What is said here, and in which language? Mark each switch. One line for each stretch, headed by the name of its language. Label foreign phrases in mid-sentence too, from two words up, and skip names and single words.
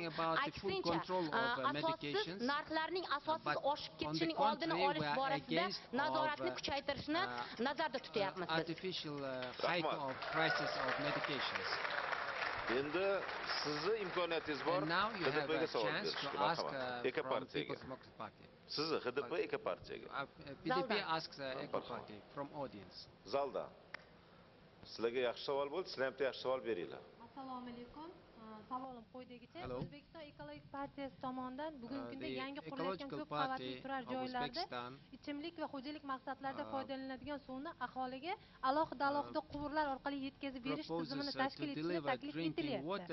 Uzbek: Aksincha, asossiz narxlarning asossiz oshib ketishining oldini olish borasida nazoratni kuchaytirishni nazarda tutyapmiz biz. Endi sizni imkoniyatingiz bor. HDPga savol berishga. Marhamat. Ekopartiyaga. Sizni HDP Ekopartiyaga.
English: PDP asks Ekoparty from audience.
Uzbek: Zalda. Sizlarga yaxshi savol bo'ldi, sizlar ham yaxshi savol beringlar. Assalomu alaykum. savolim quyidagicha. O'zbekiston ekologik partiyasi tomonidan bugungi kunda yangi qurilayotgan ko'p qavatli turar joylarda ichimlik va xo'jalik maqsadlarida foydalaniladigan suvni aholiga alohida quvurlar orqali yetkazib berish tizimini tashkil etishni taklif etilyapti.